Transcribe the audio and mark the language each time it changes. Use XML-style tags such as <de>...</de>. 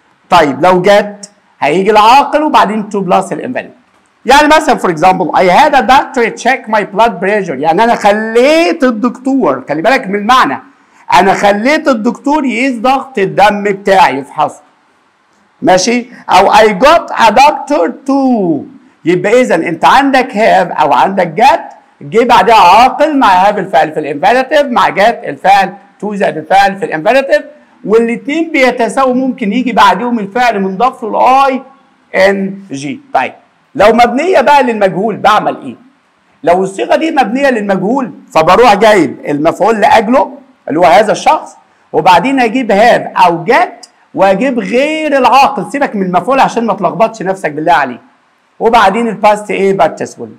<ar>طيب لو جت هيجي العاقل وبعدين تو بلس الانفينيتيف. يعني مثلا فور اكزامبل</ar> <en>I had a doctor check my blood pressure،</en> <ar>يعني انا خليت الدكتور، خلي بالك من المعنى، انا خليت الدكتور يقيس ضغط الدم بتاعي يفحصه. ماشي؟ او</ar> <en>I got a doctor to.</en> <ar>يبقى اذا انت عندك have او عندك get، جه بعدها عاقل مع have الفعل في الانفينيتيف مع get الفعل to زائد الفعل في الانفينيتيف، والاثنين بيتساووا، ممكن يجي بعدهم الفعل منضاف له الاي ان جي. طيب لو مبنيه بقى للمجهول بعمل ايه؟ لو الصيغه دي مبنيه للمجهول فبروح جايب المفعول لاجله اللي هو هذا الشخص، وبعدين اجيب هاف او جت واجيب غير العاقل، سيبك من المفعول عشان ما تلخبطش نفسك بالله عليك، وبعدين الباست ايه بارتيسيبل.</ar>